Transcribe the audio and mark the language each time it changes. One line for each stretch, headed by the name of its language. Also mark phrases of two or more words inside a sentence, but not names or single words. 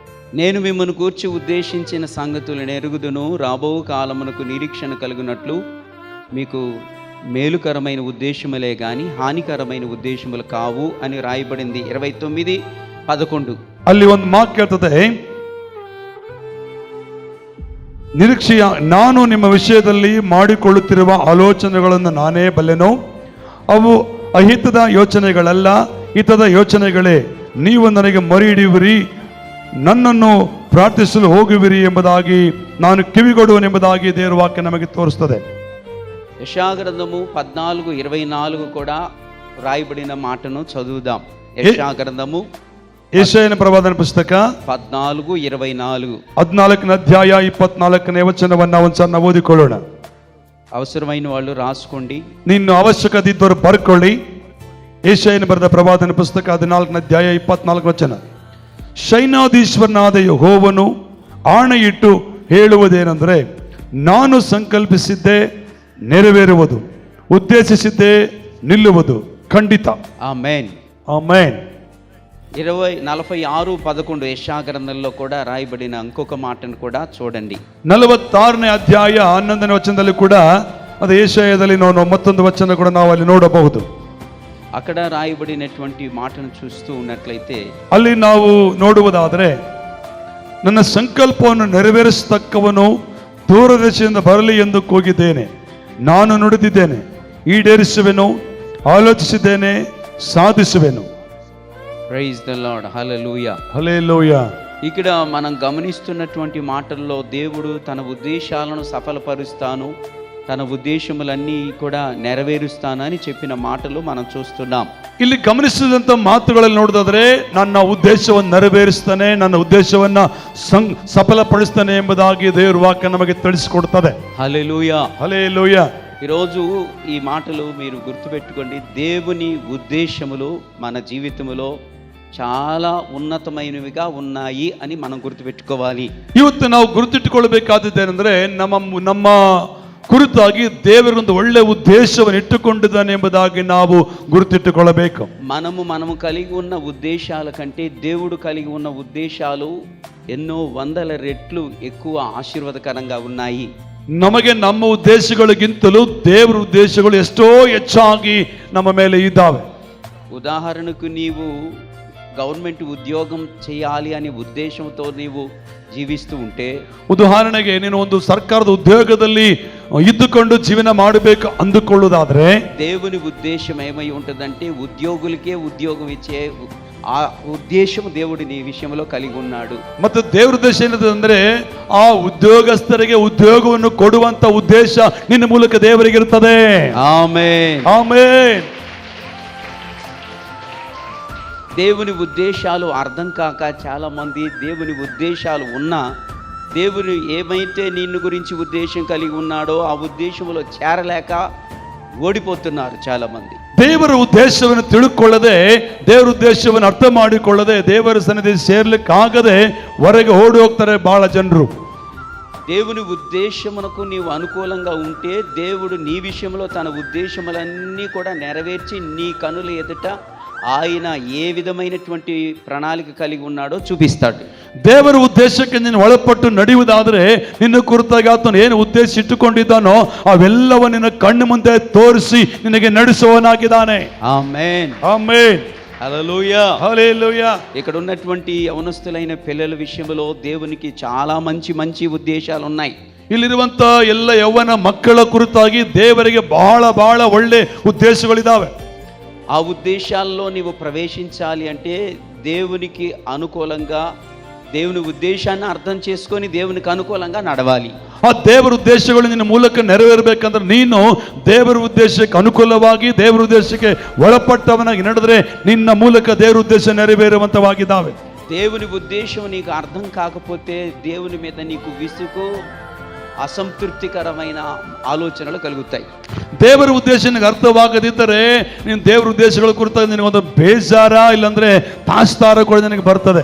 Telugu: నేను మిమ్మల్ని గూర్చి ఉద్దేశించిన సంగతులను ఎరుగుదును, రాబో కాలమునకు నిరీక్షణ కలుగునట్లు మీకు మేలుకరమైన ఉద్దేశములే కానీ హానికరమైన ఉద్దేశములు కావు అని రాయబడింది. 29:11.
Kannada: ಅಲ್ಲಿ ಒಂದು ಮಾತು ಕೇಳ್ತದೆ, ನಿರೀಕ್ಷೆಯ ನಾನು ನಿಮ್ಮ ವಿಷಯದಲ್ಲಿ ಮಾಡಿಕೊಳ್ಳುತ್ತಿರುವ ಆಲೋಚನೆಗಳನ್ನು ನಾನೇ ಬಲ್ಲೆನು, ಅವು ಅಹಿತದ ಯೋಚನೆಗಳಲ್ಲ, ಹಿತದ ಯೋಚನೆಗಳೇ. ನೀವು ನನಗೆ ಮೊರೆ ಹಿಡಿಯುವಿರಿ, ನನ್ನನ್ನು ಪ್ರಾರ್ಥಿಸಲು ಹೋಗುವಿರಿ ಎಂಬುದಾಗಿ ನಾನು ಕಿವಿಗೊಡುವನೆಂಬುದಾಗಿ ದೇವರ ವಾಕ್ಯ ನಮಗೆ ತೋರಿಸ್ತದೆ.
Telugu: యెషయా గ్రంథము 14:24 కూడా రాయబడిన మాటను చదువుదాం. యెషయా గ్రంథము
Kannada: ಯೆಶಾಯನ ಪ್ರವಾದನ ಪುಸ್ತಕ 14:24. 14ನೇ ಅಧ್ಯಾಯ 24ನೇ ವಚನವನ್ನು ಒಂದ್ಸಲ ನಾವು ಓದಿಕೊಳ್ಳೋಣ.
Telugu: అవసరమైన వాళ్ళు రాసుకోండి.
Kannada: ನಿನ್ನ ಅವಶ್ಯಕತೆ ಇದ್ದವರು ಬರ್ಕೊಳ್ಳಿ. ಯೆಶಾಯನ ಬರೆದ ಪ್ರವಾದನ ಪುಸ್ತಕ 14ನೇ ಅಧ್ಯಾಯ 24ನೇ ವಚನ. ಸೈನ್ಯಾಧೀಶ್ವರನಾದ ಯೆಹೋವನು ಆಣೆಯಿಟ್ಟು ಹೇಳುವುದೇನೆಂದರೆ, ನಾನು ಸಂಕಲ್ಪಿಸಿದ್ದೆ ನೆರವೇರುವುದು, ಉದ್ದೇಶಿಸಿದ್ದೆ ನಿಲ್ಲುವುದು ಖಂಡಿತ.
Telugu: ఆమేన్,
Kannada: ಆಮೆನ್.
Telugu: 46:11 యెషయా గ్రంథంలో కూడా రాయబడిన ఇంకొక మాటను కూడా చూడండి.
Kannada: 46ನೇ ಅಧ್ಯಾಯ 11ನೇ ವಚನದಲ್ಲಿ ಕೂಡ ಅದು ಯೆಶಾಯದಲ್ಲಿ ನಾವು ಮತ್ತೊಂದು ವಚನ ಕೂಡ ನಾವು ಅಲ್ಲಿ ನೋಡಬಹುದು.
Telugu: అక్కడ రాయబడినటువంటి మాటను చూస్తూ ఉన్నట్లయితే
Kannada: ಅಲ್ಲಿ ನಾವು ನೋಡುವುದಾದರೆ, ನನ್ನ ಸಂಕಲ್ಪವನ್ನು ನೆರವೇರಿಸತಕ್ಕವನು ದೂರದೇಶದಿಂದ ಬರಲಿ ಎಂದು ಕೂಗಿದ್ದೇನೆ, ನಾನು ನುಡಿದಿದ್ದೇನೆ, ಈಡೇರಿಸುವೆನು, ಆಲೋಚಿಸಿದ್ದೇನೆ, ಸಾಧಿಸುವೆನು.
English: Praise the Lord,
Telugu: హల్లెలూయా, హల్లెలూయా. ఇక్కడ మనం గమనిస్తున్నటువంటి మాటల్లో దేవుడు తన ఉద్దేశాలను సఫలపరుస్తాను, తన ఉద్దేశములన్నీ కూడా నెరవేరుస్తాను అని చెప్పిన మాటలు మనం చూస్తున్నాం.
Kannada: ಇಲ್ಲಿ ಗಮನಿಸಿದಂಥ ಮಾತುಗಳಲ್ಲಿ ನೋಡೋದಾದ್ರೆ, ನನ್ನ ಉದ್ದೇಶವನ್ನು ನೆರವೇರಿಸ್ತಾನೆ, ನನ್ನ ಉದ್ದೇಶವನ್ನ ಸಫಲಪಡಿಸ್ತಾನೆ ಎಂಬುದಾಗಿ ದೇವರ ವಾಕ್ಯ ನಮಗೆ ತಿಳಿಸಿಕೊಡ್ತದೆ.
Telugu: హల్లెలూయా, హల్లెలూయా. ఈరోజు ఈ మాటలు మీరు గుర్తుపెట్టుకోండి. దేవుని ఉద్దేశములు మన జీవితంలో చాలా ఉన్నతమైనవిగా ఉన్నాయి అని మనం గుర్తుపెట్టుకోవాలి.
Kannada: ಇವತ್ತು ನಾವು ಗುರುತಿಟ್ಟುಕೊಳ್ಳಬೇಕಾದದ್ದೇನೆಂದರೆ, ನಮ್ಮ ಕುರಿತಾಗಿ ದೇವರೊಂದು ಒಳ್ಳೆ ಉದ್ದೇಶವನ್ನು ಇಟ್ಟುಕೊಂಡಿದ್ದಾನೆ ಎಂಬುದಾಗಿ ನಾವು ಗುರುತಿಟ್ಟುಕೊಳ್ಳಬೇಕು.
Telugu: మనము కలిగి ఉన్న ఉద్దేశాల కంటే దేవుడు కలిగి ఉన్న ఉద్దేశాలు ఎన్నో వందల రెట్లు ఎక్కువ ఆశీర్వాదకరంగా ఉన్నాయి.
Kannada: ನಮಗೆ ನಮ್ಮ ಉದ್ದೇಶಗಳಿಗಿಂತಲೂ ದೇವರ ಉದ್ದೇಶಗಳು ಎಷ್ಟೋ ಹೆಚ್ಚಾಗಿ ನಮ್ಮ ಮೇಲೆ ಇದ್ದಾವೆ.
Telugu: ఉదాహరణకు నీవు గవర్నమెంట్ ఉద్యోగం చేయాలి అనే ఉద్దేశంతో నీవు జీవిస్తూ ఉంటే,
Kannada: ಉದಾಹರಣೆಗೆ ನೀನು ಒಂದು ಸರ್ಕಾರದ ಉದ್ಯೋಗದಲ್ಲಿ ಇದ್ದುಕೊಂಡು ಜೀವನ ಮಾಡಬೇಕು ಅಂದುಕೊಳ್ಳುವುದಾದ್ರೆ,
Telugu: దేవుని ఉద్దేశం ఏమై ఉంటుందంటే ఉద్యోగులకే ఉద్యోగం ఇచ్చే ఆ ఉద్దేశం దేవుడు నీ విషయంలో కలిగి ఉన్నాడు.
Kannada: ಮತ್ತು ದೇವರ ಉದ್ದೇಶ ಏನಿದೆ ಅಂದ್ರೆ, ಆ ಉದ್ಯೋಗಸ್ಥರಿಗೆ ಉದ್ಯೋಗವನ್ನು ಕೊಡುವಂತ ಉದ್ದೇಶ ನಿನ್ನ ಮೂಲಕ ದೇವರಿಗೆ ಇರುತ್ತದೆ.
Telugu: ఆమేన్,
Kannada: ಆಮೆನ್.
Telugu: దేవుని ఉద్దేశాలు అర్థం కాక చాలా మంది దేవుని ఉద్దేశాలు ఉన్నా, దేవుని ఏమైతే నిన్ను గురించి ఉద్దేశం కలిగి ఉన్నాడో ఆ ఉద్దేశంలో చేరలేక ఓడిపోతున్నారు చాలా మంది.
Kannada: ದೇವರ ಉದ್ದೇಶವನ್ನು ತಿಳ್ಕೊಳ್ಳದೆ, ದೇವರ ಉದ್ದೇಶವನ್ನು ಅರ್ಥ ಮಾಡಿಕೊಳ್ಳದೆ, ದೇವರ ಸನ್ನಿಧಿ ಸೇರ್ಲಿಕ್ಕಾಗದೆ ಹೊರಗೆ ಓಡಿ ಹೋಗ್ತಾರೆ ಬಹಳ ಜನರು.
Telugu: దేవుని ఉద్దేశమునకు నీవు అనుకూలంగా ఉంటే, దేవుడు నీ విషయంలో తన ఉద్దేశములన్నీ కూడా నెరవేర్చి నీ కనుల ఎదుట ఆయన ఏ విధమైనటువంటి ప్రణాళిక కలిగి ఉన్నాడో చూపిస్తాడు.
Kannada: ದೇವರ ಉದ್ದೇಶಕ್ಕೆ ನೀನು ಒಳಪಟ್ಟು ನಡೆಯುವುದಾದರೆ, ನಿನ್ನ ಕುರಿತಾಗಿ ಆತನು ಏನು ಉದ್ದೇಶ ಇಟ್ಟುಕೊಂಡಿದ್ದಾನೋ ಅವೆಲ್ಲವೂ ನಿನ್ನ ಕಣ್ಣು ಮುಂದೆ ತೋರಿಸಿ ನಿನಗೆ ನಡೆಸುವವನಾಗಿದ್ದಾನೆ.
Telugu: ఆమేన్,
Kannada: ಆಮೆನ್,
Telugu: హల్లెలూయా, హల్లెలూయా. ఇక్కడ ఉన్నటువంటి యవనస్తులైన పిల్లల విషయంలో దేవునికి చాలా మంచి మంచి ఉద్దేశాలు ఉన్నాయి.
Kannada: ಇಲ್ಲಿರುವಂತ ಎಲ್ಲ ಯೌವನ ಮಕ್ಕಳ ಕುರಿತಾಗಿ ದೇವರಿಗೆ ಬಹಳ ಬಹಳ ಒಳ್ಳೆ ಉದ್ದೇಶಗಳಿದ್ದಾವೆ.
Telugu: ఆ ఉద్దేశాల్లో నీవు ప్రవేశించాలి అంటే దేవునికి అనుకూలంగా, దేవుని ఉద్దేశాన్ని అర్థం చేసుకొని దేవునికి అనుకూలంగా నడవాలి.
Kannada: ಆ ದೇವರ ಉದ್ದೇಶಗಳು ನಿನ್ನ ಮೂಲಕ ನೆರವೇರಬೇಕಂದ್ರೆ ನೀನು ದೇವರ ಉದ್ದೇಶಕ್ಕೆ ಅನುಕೂಲವಾಗಿ, ದೇವರ ಉದ್ದೇಶಕ್ಕೆ ಒಳಪಟ್ಟವನಾಗಿ ನಡೆದ್ರೆ ನಿನ್ನ ಮೂಲಕ ದೇವರ ಉದ್ದೇಶ ನೆರವೇರುವಂತವಾಗಿದ್ದಾವೆ.
Telugu: దేవుని ఉద్దేశం నీకు అర్థం కాకపోతే దేవుని మీద నీకు విసుగు, అసంతృప్తికరమైన ఆలోచనెగళు కలుగుతాయి.
Kannada: ದೇವರ ಉದ್ದೇಶ ನಿನಗೆ ಅರ್ಥವಾಗದಿದ್ದರೆ ನೀನು ದೇವರ ಉದ್ದೇಶಗಳ ಕುರಿತಾಗಿ ನಿನಗೊಂದು ಬೇಜಾರ, ಇಲ್ಲಾಂದ್ರೆ ತಾಸ್ತಾರ ಕೂಡ ನಿನಗೆ ಬರ್ತದೆ.